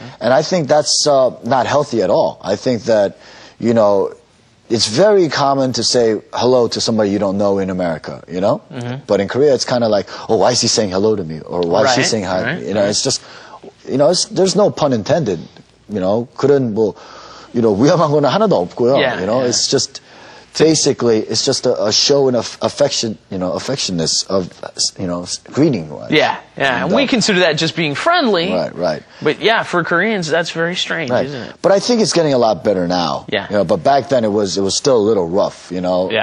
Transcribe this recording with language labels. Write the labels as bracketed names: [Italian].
[English] And I think that's not healthy at all. I think that, you know, it's very common to say hello to somebody you don't know in America, you know? But in Korea, it's kind of like, oh, why is he saying hello to me? Or why is she saying hi to me? You know, it's just, you know, there's no pun intended. You know, [Korean] 그런 뭐, [English] you know, [Korean] 위험한 거는 하나도 없고요. [English] You know, it's just, basically, it's just a show of affection, you know, affectionness of, you know, greeting. Right? Yeah. And we consider that just being friendly. Right. But yeah, for Koreans, that's very strange, isn't it? But I think it's getting a lot better now. Yeah. You know, but back then it was still a little rough, you know.